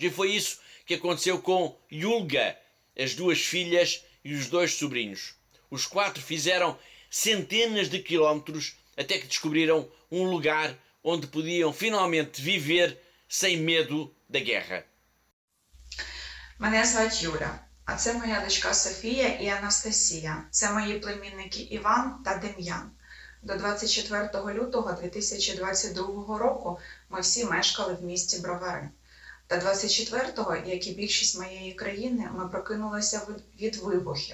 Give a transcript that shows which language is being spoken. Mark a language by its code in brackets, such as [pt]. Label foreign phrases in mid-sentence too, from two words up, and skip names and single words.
[pt] E foi isso que aconteceu com Yulga, as 2 filhas e os 2 sobrinhos. Os 4 fizeram centenas de quilómetros até que descobriram um lugar onde podiam finalmente viver sem medo da guerra. [uk] Мене звати Юля, а це моя дочка Софія і Анастасія. Це мої племінники Іван та Дем'ян. До 24 лютого 2022 року ми всі мешкали в місті Бровари. Та 24-го, як і більшість моєї країни, ми прокинулися від вибухів.